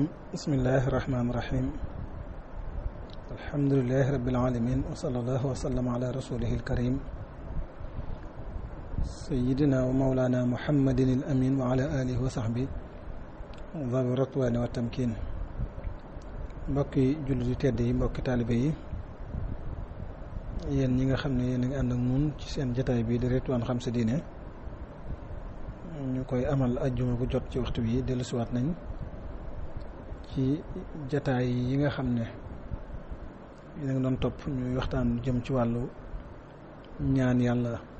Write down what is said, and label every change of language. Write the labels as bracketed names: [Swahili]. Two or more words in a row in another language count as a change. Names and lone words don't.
[Arabic] بسم الله الرحمن الرحيم. الحمد لله رب العالمين وصلى الله وسلم على رسوله الكريم سيدنا ومولانا محمد الأمين وعلى آله وصحبه ذوي الرضوان والتمكين. [Wolof] mbokki jullit yi tedd yi mbokki taalibe yi yéen ñi nga xam ne yéen a ngi ànd ak ñun ci seen jataay bii di Ridwaan xam sa diine ñu koy amal ajjuma bu jot ci waxtu bi dellusiwaat nañ ci jataay yi nga xam ne yéen a ngi doon topp ñuy waxtaan jëm ci wàllu ñaan yàlla.